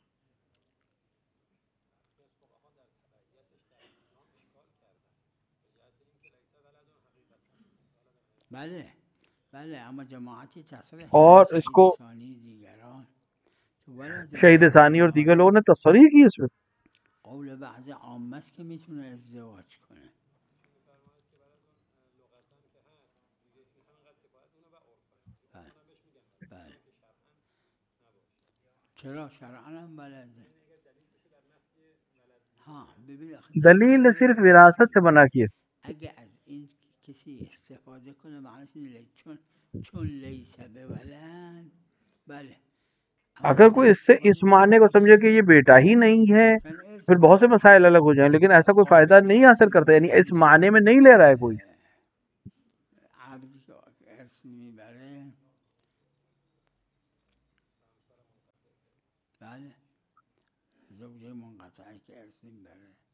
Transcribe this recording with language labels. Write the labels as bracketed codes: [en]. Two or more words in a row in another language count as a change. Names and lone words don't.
[hi] और इसको शहीद सानी और दीगर लोगों ने तस्रीह की इसमें। [fa] قول بعض عامه است که میتونه ازدواج کنه. بله. چرا شرعاً هم بلده. ها ببین [hi] दलील ने सिर्फ विरासत से बना किए. [fa] اگه از این کسی استفاده کنه معنیش اینه چون [ar] لیس به ولد. [fa] بله. [hi] अगर कोई इससे इस मानने को समझे कि ये बेटा ही नहीं है, फिर बहुत से मसाइल अलग हो जाएं, लेकिन ऐसा कोई फायदा नहीं हासिल करता, यानी इस माने में नहीं ले रहा है कोई. [fa] عبدی که ارث میبره. بله. زوجه منقطعی که ارث میبره.